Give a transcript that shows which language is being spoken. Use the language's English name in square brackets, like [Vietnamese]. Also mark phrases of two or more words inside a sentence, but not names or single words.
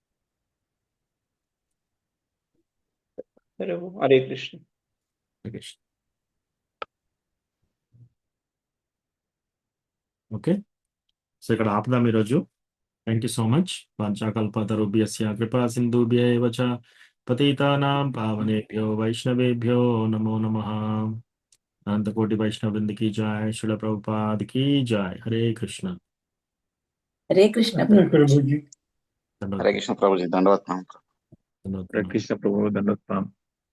[Telugu] హరే కృష్ణ. [English] okay, so [Telugu] ఇక్కడ ఆపుదాం ఈరోజు. [English] thank you so much. [Sanskrit] వాంఛాకల్పతరుభ్యస్య కృపా సింధుభ్య ఏవ చ पतितानां पावनेभ्यो वैष्णवेभ्यो नमो नमः। [Hindi] अनंत कोटि वैष्णव वृंद की जय। श्रील प्रभुपाद की जय। हरे कृष्ण। हरे कृष्ण प्रभु जी धन्यवाद। हरे कृष्ण प्रभु जी, दंडवत प्रणाम। धन्यवाद। हरे कृष्ण प्रभु, दंडवत प्रणाम।